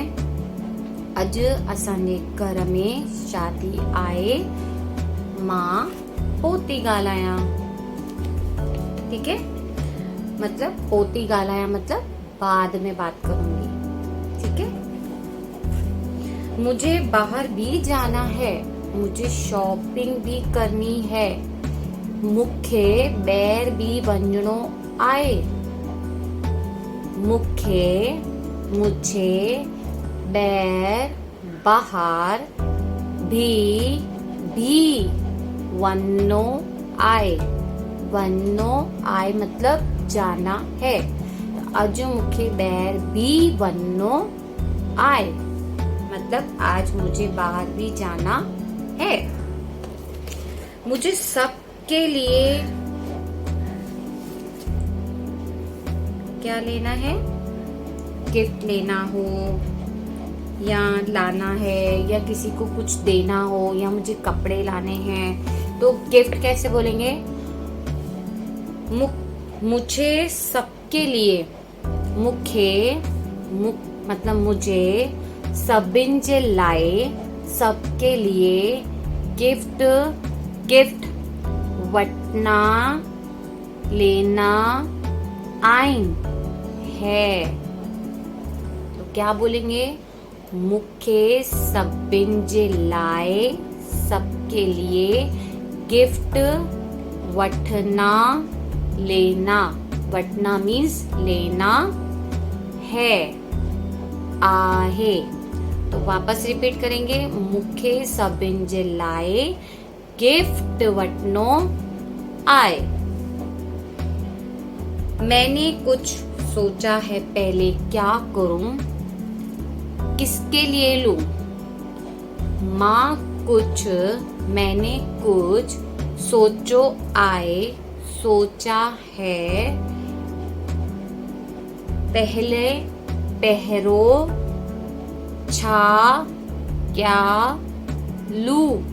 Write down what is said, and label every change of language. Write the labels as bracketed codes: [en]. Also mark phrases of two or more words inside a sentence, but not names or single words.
[sd] अज असांजे घर में शादी आए, मां पोती ॻाल्हायां। [hi] ठीक है, मतलब [sd] पोती ॻाल्हायां [hi] मतलब बाद में बात करूंगी। ठीक है। मुझे बाहर भी जाना है, मुझे शॉपिंग भी करनी है, [sd] मुखे ॿाहिरि भी वञणो आहे। [hi] मुझे बाहर भी [sd] वञणो आहे [hi] मतलब जाना है। [sd] अज मुखे ॿाहिरि भी वञणो आहे, [hi] मतलब आज मुझे बाहर भी जाना है। मुझे सबके लिए क्या लेना है? गिफ्ट लेना हो या लाना है, या किसी को कुछ देना हो, या मुझे कपड़े लाने हैं, तो गिफ्ट कैसे बोलेंगे? मुझे सबके लिए, मतलब मुझे, [sd] सभिनि जे लाइ, [hi] सबके लिए गिफ्ट वठना लेना आइन है। तो क्या बोलेंगे? [sd] मुखे सभिनि जे लाइ, [hi] सबके लिए गिफ्ट वठना लेना, वठना मीन्स लेना है, आहे। तो वापस रिपीट करेंगे, [sd] मुखे सभिनि जे लाइ गिफ्ट वठनो आए। [hi] मैंने कुछ सोचा है, पहले क्या करूं, किसके लिए लूं। मैंने कुछ [sd] सोचो आए, [hi] सोचा है, पहले [sd] पहरो, छा, [hi] क्या लूं।